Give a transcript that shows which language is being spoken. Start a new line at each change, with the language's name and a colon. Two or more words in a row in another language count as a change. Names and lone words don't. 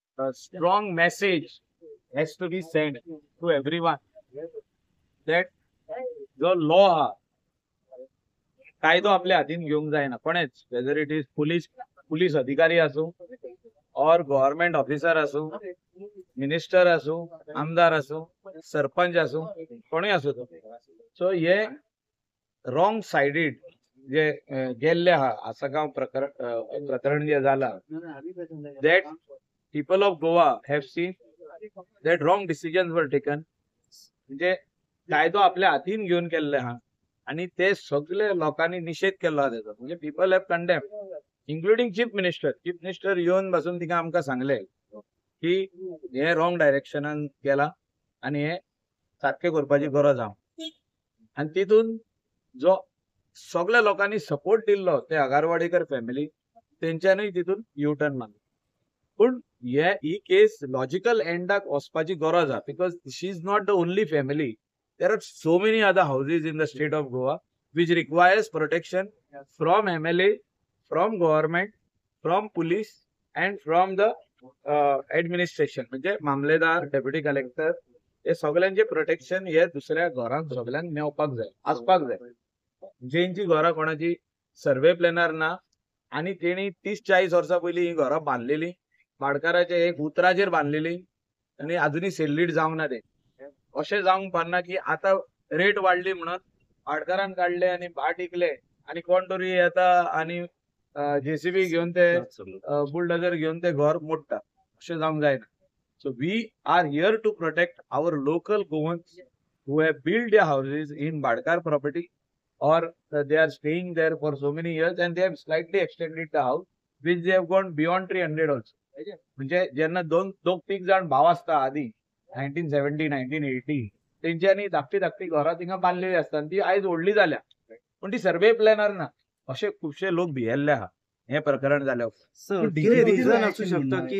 English: a strong message has to be sent to everyone that
Konkani: जो लॉ हा कायदो आपल्या हातीन घेवंक जायना कोणेच,
English: whether it is
Konkani: पुलीस अधिकारी आसूं और
English: government officer
Konkani: आसूं, मिनिस्टर आसूं, आमदार आसूं, सरपंच आसूं, कोणूय आसूं तो. सो हे
English: wrong sided
Konkani: जे गेल्ले आहा आसगांव प्रकरण जे जाला,
English: that people of Goa have seen that wrong decisions were taken.
Konkani: म्हणजे कायदो आपल्या हातीन घेऊन केल्ले आहा आणि ते सगळे लोकांनी निषेध केलो आहा त्याचो. म्हणजे
English: people have condemn, including chief minister
Konkani: येऊन बसून तिका आमकां सांगले की हे रॉंग डायरेक्शनान गेला आणि हे सारखे करपाची गरज आहा. आणि तितून जो सगळ्या लोकांनी सपोर्ट दिल्लो ते आगारवाडीकर फॅमिली, तेंच्यानूय तितून युटर्न मारलो. पण ही केस लॉजिकल एंडाक वचपाची गरज आहा,
English: because she is not the only family. There are so many other houses in the state of Goa which requires protection from MLA, from government, from police and from the administration.
Konkani: म्हणजे मामलेदार, डेप्युटी कलेक्टर हे सगळ्यांचे प्रोटेक्शन हे दुसऱ्या घरांक सगळ्यांक मेवपाक जाय, आसपाक जाय. जेंची घरां कोणाची सर्वे प्लॅनर ना आणि तेणी 30-40 वर्सां पयलीं ही घरां बांदलेली, भाडकाराचे एक उतराचेर बांदलेली आणि अजूनही सेल्लीड जावंक ना ते. अशें जावंक पारना की आता रेट वाडली म्हणून भाडकारान काढले आणि भाट इकले आणि कोण तरी येता आणि जेसीबी घेऊन ते बुलडोजर घेऊन ते घर मोडटा. अशें जावंक जायना.
English: so we are here to protect our local Goans who have built their houses in Badkar property or they are staying there for so many years and they have slightly extended the house which they have gone beyond 300 also.
Marathi: म्हणजे ज्यांना दोन तीग जाण भाव असता आधी 1970, 1980 तेंच्यांनी धाकटी घरां तिंगा बांदलेली असतात.
Konkani: ती आयज ओडली जाल्या पण ती सर्वे प्लॅनर ना. असे खुबशे लोक भियेल्ले आहा हे प्रकरण जाल्यावर.
Marathi: रिझन असू शकतो की